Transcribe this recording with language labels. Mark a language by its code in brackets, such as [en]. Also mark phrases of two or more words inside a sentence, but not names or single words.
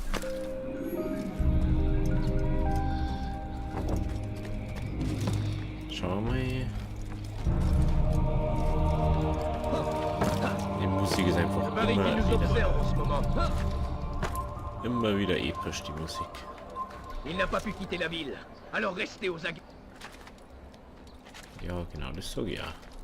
[de] Schau mal. Die Musik ist einfach immer wieder episch, die Musik. [fr] Il n'a pas pu quitter la ville, alors restez aux aguets. [de] Ja, genau, das sag ich ja.